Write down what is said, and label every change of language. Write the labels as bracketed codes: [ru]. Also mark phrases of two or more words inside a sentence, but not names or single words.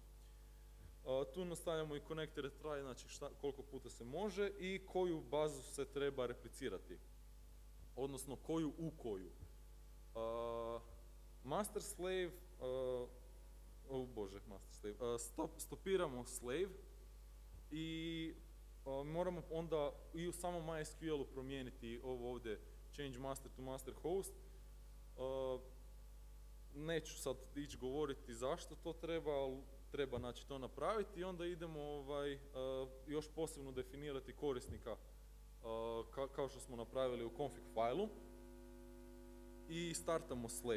[hr] Tu nastavljamo i [en] connect retry, [hr] znači koliko puta se može i koju bazu se treba replicirati, odnosno koju u koju. [en] Master slave, [hr] stopiramo slave i moramo onda i u samom MySQL-u promijeniti ovo ovdje [en] change master to master host. [hr] Neću sad ići govoriti zašto to treba, ali treba znači to napraviti i onda idemo još posebno definirati korisnika kao što smo napravili u config failu i startamo slave.